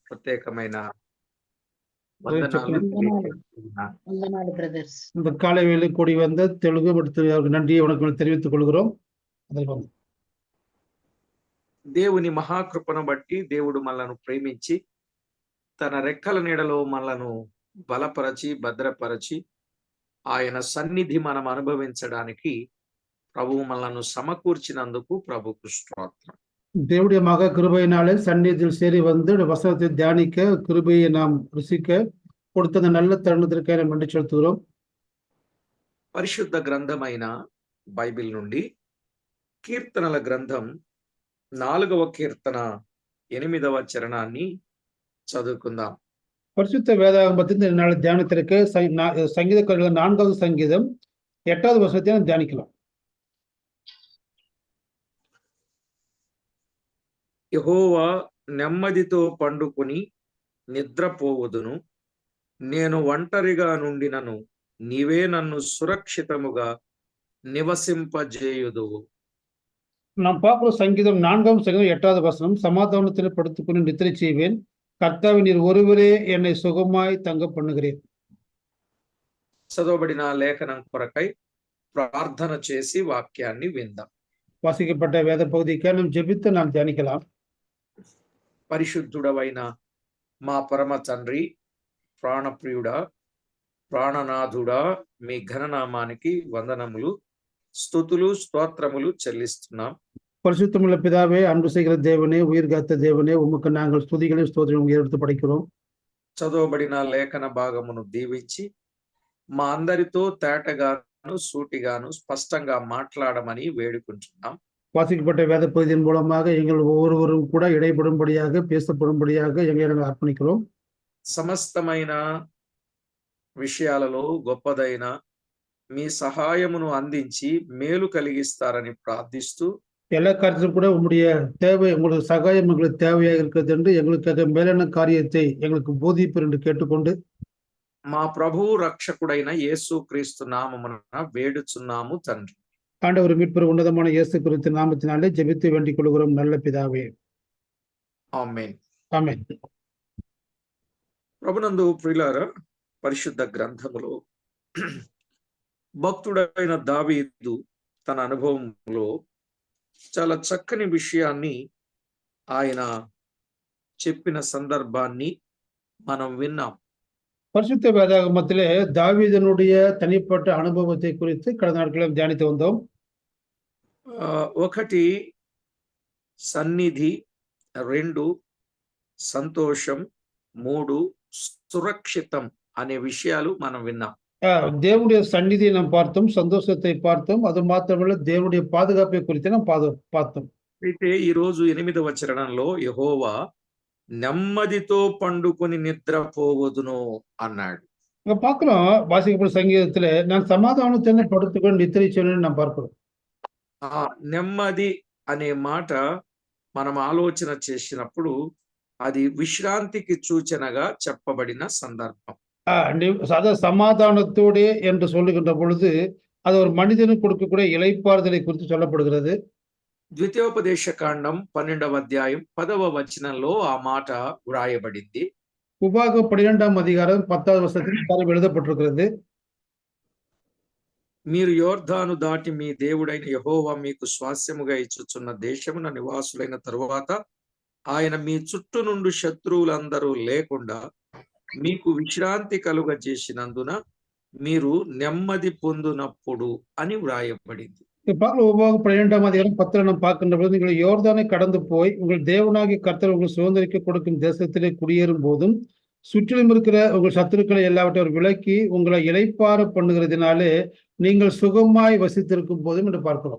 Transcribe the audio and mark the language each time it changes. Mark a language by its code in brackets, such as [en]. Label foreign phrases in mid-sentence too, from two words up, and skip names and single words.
[te] ప్రత్యేకమైన అదే వందనాలు చెప్పండి. తెలియజేస్తున్నాను. వందనాలు బ్రదర్స్. [ta] இந்த காலை வேளை கூடி வந்த தெலுங்கு மற்றும் அவருக்கு நன்றியை வணக்கம் தெரிவித்துக் கொள்கிறோம். அதில் [te] దేవుని మహాకృపను బట్టి దేవుడు మనలను ప్రేమించి తన రెక్కల నీడలో మనలను బలపరచి భద్రపరచి ఆయన సన్నిధి మనం అనుభవించడానికి ప్రభువు మనలను సమకూర్చినందుకు ప్రభుకు స్తోత్రం. [ta] தேவனுடைய மகா கிருபையினாலே சந்நிதியில் சேரி வந்து வசனத்தை தியானிக்க கிருபையை நாம் ருசிக்க கொடுத்த அந்த நல்ல தருணத்திற்காக நாம் நன்றி செலுத்துகிறோம். [te] పరిశుద్ధ గ్రంథమైన బైబిల్ నుండి కీర్తనల గ్రంథం 4వ కీర్తన 8వ చరణాన్ని చదువుకుందాం. [ta] பரிசுத்த வேதாகமத்தின் இந்த நாள் தியானத்திற்கு சங்கீதக்காரர்கள் 4வது சங்கீதம் 8வது வசனத்தை நாம் தியானிக்கலாம். [te] యెహోవా నెమ్మదితో పండుకొని నిద్రపోవుదును, నేను ఒంటరిగా నుండినను నీవే నన్ను సురక్షితముగా నివసింపజేయుదువు. [ta] நாம் பார்க்கிற சங்கீதம் 4வது சங்கீதம் 8வது வசனம், சமாதானத்தில் படுத்துக்கொண்டு நித்திரை செய்வேன், கர்த்தாவே நீர் ஒருவரே என்னை சுகமாய் தங்க பண்ணுகிறேன். [te] చదవబడిన లేఖనం కొరకై ప్రార్థన చేసి వాక్యాన్ని విందాం. [ta] வாசிக்கப்பட்ட வேத பகுதிக்கு நாம் ஜெபித்து நாம் தியானிக்கலாம். [te] పరిశుద్ధుడవైన మా పరమ తండ్రి, ప్రాణప్రియుడా, ప్రాణనాథుడా, మీ ఘననామానికి వందనములు, స్తుతులు, స్తోత్రములు చెల్లిస్తున్నాం. [ta] பரிசுத்தமுள்ள பிதாவே, அன்பு செய்கிற தேவனே, உயிர் காத்த தேவனே, உமக்கு நாங்கள் ஸ்துதிகளையும் ஸ்தோத்திரங்களையும் எடுத்து படைக்கிறோம். [te] చదవబడిన లేఖన భాగమును దీవించి మా అందరితో తేటగాను సూటిగాను స్పష్టంగా మాట్లాడమని వేడుకుంటున్నాం. [ta] வாசிக்கப்பட்ட வேத பகுதியின் மூலமாக எங்கள் ஒவ்வொருவரும் கூட இடைப்படும்படியாக பேசப்படும்படியாக எங்களை நாங்கள் அர்ப்பணிக்கிறோம். [te] సమస్తమైన విషయాలలో గొప్పదైన మీ సహాయమును అందించి మేలు కలిగిస్తారని ప్రార్థిస్తూ, [ta] எல்லா காரியத்திலும் கூட உங்களுடைய தேவை, உங்களுடைய சகாயம் எங்களுக்கு தேவையாக இருக்கிறது என்று எங்களுக்காக மேலான காரியத்தை எங்களுக்கு போதிப்பீர் என்று கேட்டுக்கொண்டு [te] మా ప్రభువు రక్షకుడైన యేసు క్రీస్తు నామమున వేడుచున్నాము తండ్రి. [ta] ஆண்டவர் மீட்பர் உன்னதமான இயேசு கிறிஸ்து நாமத்தினாலே ஜெபித்து வேண்டிக் கொள்கிறோம் நல்ல பிதாவே. [te] ఆమేన్. ఆమేన్. ప్రభునందు ప్రియులారా, పరిశుద్ధ గ్రంథములో భక్తుడైన దావీదు తన అనుభవంలో చాలా చక్కని విషయాన్ని ఆయన చెప్పిన సందర్భాన్ని మనం విన్నాం. [ta] பரிசுத்த வேதாகமத்திலே தாவீதனுடைய தனிப்பட்ட அனுபவத்தை குறித்து கடந்த நாட்களில் தியானித்து வந்தோம். [te] ఒకటి సన్నిధి, 2 సంతోషం, 3 సురక్షితం అనే విషయాలు మనం విన్నాం. [ta] தேவனுடைய சந்நிதியை நாம் பார்த்தோம், சந்தோஷத்தை பார்த்தோம், அது மாத்திரமல்ல தேவனுடைய பாதுகாப்பை குறித்து நாம் பார்த்தோம். [te] అయితే ఈ రోజు 8వ చరణంలో యెహోవా నెమ్మదితో పండుకొని నిద్రపోవదును అన్నాడు. [ta] இங்க பார்க்கிறோம், வாசிக்கப்பட்ட சங்கீதத்துல நான் சமாதானத்தை படுத்துக்கொண்டு நித்திரை செய்வேன்னு நாம் பார்க்கிறோம். [te] ఆ నెమ్మది అనే మాట మనం ఆలోచన చేసినప్పుడు అది విశ్రాంతికి సూచనగా చెప్పబడిన సందర్భం. [ta] அதாவது சமாதானத்தோடு என்று சொல்லுகின்ற பொழுது அது ஒரு மனிதனுக்கு கொடுக்கக்கூடிய இளைப்பாறுதலை குறித்து சொல்லப்படுகிறது. [te] ద్వితీయోపదేశ కాండం 12వ అధ్యాయం 10వ వచనంలో ఆ మాట వ్రాయబడింది. [ta] உபாகம் 12వ அதிகாரம் 10வது வசனத்தில் எழுதப்பட்டிருக்கிறது. [te] మీరు యోర్దాను దాటి మీ దేవుడైన యెహోవా మీకు స్వాస్యముగా ఇచ్చుచున్న దేశమున నివాసులైన తరువాత ఆయన మీ చుట్టూ నుండి శత్రువులందరూ లేకుండా మీకు విశ్రాంతి కలుగజేసినందున మీరు నెమ్మది పొందునప్పుడు అని వ్రాయబడింది. [ta] உபாகம் 12వ அதிகாரம் 10ல் நாம் பார்க்கின்ற பொழுது நீங்கள் யோர்தானை கடந்து போய் உங்கள் தேவனாகிய கர்த்தர் உங்கள் சுதந்திரிக்க கொடுக்கும் தேசத்திலே குடியேறும் போதும் சுற்றிலும் இருக்கிற உங்கள் சத்துருக்களை எல்லாவற்றையும் விலக்கி உங்களை இளைப்பாற பண்ணுகிறதுனாலே நீங்கள் சுகமாய் வசித்திருக்கும் போதும் என்று பார்க்கிறோம்.